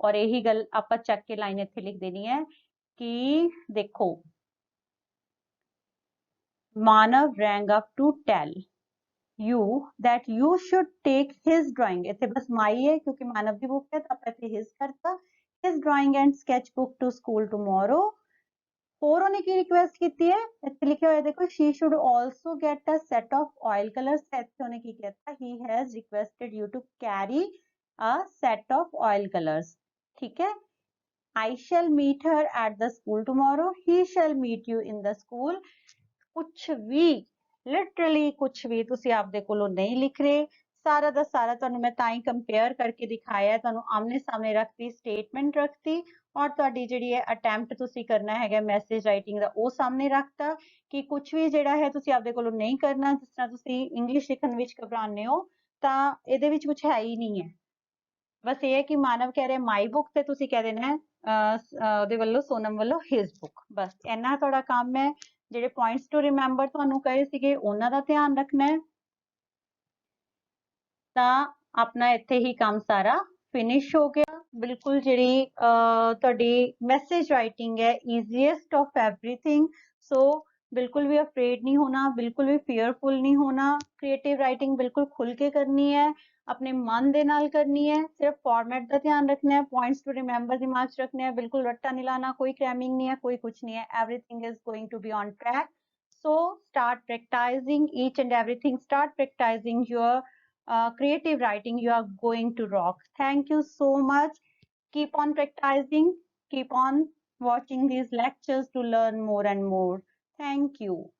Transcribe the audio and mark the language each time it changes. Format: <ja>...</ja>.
<pa>ਔਰ ਇਹੀ ਗੱਲ ਆਪਾਂ ਚੱਕ ਕੇ ਲਾਈਨ ਇੱਥੇ ਲਿਖ ਦੇਣੀ ਹੈ ਕਿ ਦੇਖੋ ਮਾਨਵ</pa> <en>rang up to tell you that you should take his drawing,</en> <pa>ਇੱਥੇ ਬਸ ਮਾਈ ਹੈ ਕਿਉਂਕਿ ਮਾਨਵ ਦੀ ਬੁੱਕ ਹੈ ਤਾਂ ਆਪਾਂ ਇੱਥੇ his ਕਰਤਾ,</pa> <en>his drawing and sketch book to school tomorrow।</en> <pa>ਹੋਰ ਉਹਨੇ ਕੀ ਰਿਕੁਐਸਟ ਕੀਤੀ ਹੈ, ਇੱਥੇ ਲਿਖਿਆ ਹੋਇਆ ਦੇਖੋ,</pa> <en>she should also get a set of oil colors,</en> <pa>ਇੱਥੇ ਉਹਨੇ ਕੀ ਕੀਤਾ,</pa> <en>he has requested you to carry a set of oil colors, ਠੀਕ ਹੈ। I shall meet her at the school tomorrow, he shall meet you in the school।</en> <pa>ਕੁਛ ਵੀ literally ਕੁਛ ਵੀ ਤੁਸੀਂ ਆਪਦੇ ਕੋਲੋਂ ਨਹੀਂ ਲਿਖ ਰਹੇ, ਸਾਰਾ ਦਾ ਸਾਰਾ ਤੁਹਾਨੂੰ ਮੈਂ ਤਾਂ ਹੀ ਕੰਪੇਅਰ ਕਰਕੇ ਦਿਖਾਇਆ, ਤੁਹਾਨੂੰ ਆਮਨੇ ਸਾਹਮਣੇ ਰੱਖਤੀ, ਸਟੇਟਮੈਂਟ ਰੱਖਤੀ, ਔਰ ਤੁਹਾਡੀ ਜਿਹੜੀ ਹੈ ਅਟੈਂਪਟ ਤੁਸੀਂ ਕਰਨਾ ਹੈਗਾ ਮੈਸੇਜ ਰਾਈਟਿੰਗ ਦਾ ਉਹ ਸਾਹਮਣੇ ਰੱਖਤਾ ਕਿ ਕੁਛ ਵੀ ਜਿਹੜਾ ਹੈ ਤੁਸੀਂ ਆਪਦੇ ਕੋਲੋਂ ਨਹੀਂ ਕਰਨਾ। ਜਿਸ ਤਰ੍ਹਾਂ ਤੁਸੀਂ ਇੰਗਲਿਸ਼ ਲਿਖਣ ਵਿੱਚ ਘਬਰਾਉਂਦੇ ਹੋ ਤਾਂ ਇਹਦੇ ਵਿੱਚ ਕੁਛ ਹੈ ਹੀ ਨਹੀਂ ਹੈ, ਬਸ ਇਹ ਹੈ ਕਿ ਮਾਨਵ ਕਹਿ ਰਿਹਾ ਮਾਈ ਬੁੱਕ ਤੇ ਤੁਸੀਂ ਕਹਿ ਦੇਣਾ ਹੈ ਉਹਦੇ ਵੱਲੋਂ ਸੋਨਮ ਵੱਲੋਂ ਹਿਸ ਬੁੱਕ, ਬਸ ਇੰਨਾ ਤੁਹਾਡਾ ਕੰਮ ਹੈ। ਜਿਹੜੇ ਪੁਆਇੰਟਸ ਟੂ ਰਿਮੈਂਬਰ ਤੁਹਾਨੂੰ ਕਹੇ ਸੀਗੇ ਉਹਨਾਂ ਦਾ ਧਿਆਨ ਰੱਖਣਾ ਹੈ, ਤਾਂ ਆਪਣਾ ਇੱਥੇ ਹੀ ਕੰਮ ਸਾਰਾ ਫਿਨਿਸ਼ ਹੋ ਗਿਆ। ਬਿਲਕੁਲ ਜਿਹੜੀ ਤੁਹਾਡੀ ਮੈਸੇਜ ਰਾਈਟਿੰਗ ਹੈ ਈਜ਼ੀਐਸਟ ਆਫ ਐਵਰੀਥਿੰਗ, ਸੋ ਬਿਲਕੁਲ ਵੀ ਅਫਰੇਡ ਨਹੀਂ ਹੋਣਾ, ਬਿਲਕੁਲ ਵੀ ਫੀਅਰਫੁਲ ਨਹੀਂ ਹੋਣਾ, ਕ੍ਰੀਏਟਿਵ ਰਾਈਟਿੰਗ ਬਿਲਕੁਲ ਖੁੱਲ ਕੇ ਕਰਨੀ ਹੈ, ਆਪਣੇ ਮਨ ਦੇ ਨਾਲ ਕਰਨੀ ਹੈ, ਸਿਰਫ ਫਾਰਮੈਟ ਦਾ ਧਿਆਨ ਰੱਖਣਾ ਹੈ, ਪੁਆਇੰਟਸ ਟੂ ਰਿਮੈਂਬਰ ਦਿਮਾਗ 'ਚ ਰੱਖਣੇ ਹੈ, ਬਿਲਕੁਲ ਰੱਟਾ ਨਹੀਂ ਲਾਣਾ, ਕੋਈ ਕ੍ਰੈਮਿੰਗ ਨਹੀਂ ਹੈ, ਕੋਈ ਕੁਛ ਨਹੀਂ ਹੈ,</pa> <en>everything is going to be on track। So start practicing each and everything, start practicing your creative writing, you are going to rock। Thank you so much, keep on practicing, keep on watching these lectures to learn more and more। Thank you।</en>